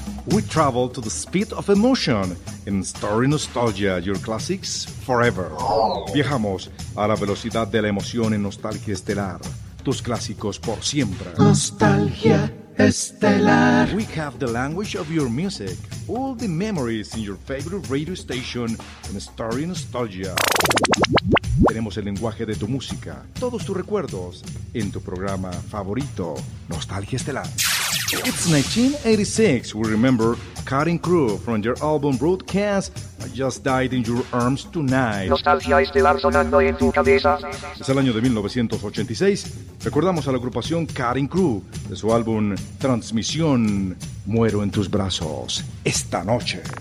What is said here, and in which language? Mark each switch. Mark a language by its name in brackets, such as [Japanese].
[English] We travel to the speed of emotion in Story Nostalgia, your classics forever. [Spanish] Viajamos a la velocidad de la emoción en Nostalgia Estelar, tus clásicos por siempre. Nostalgia Estelar. [English] We have the language of your music, all the memories in your favorite radio station in Story Nostalgia. [Spanish] Tenemos el lenguaje de tu música, todos tus recuerdos, en tu programa favorito, Nostalgia Estelar. [English] It's 1986, we remember Cutting Crew from your album Broadcast, I Just Died in Your Arms Tonight. [Spanish] Nostalgia Estelar sonando en tu cabeza. Es el año de 1986, recordamos a la agrupación Cutting Crew, de su álbum Transmisión, Muero en Tus Brazos, esta noche.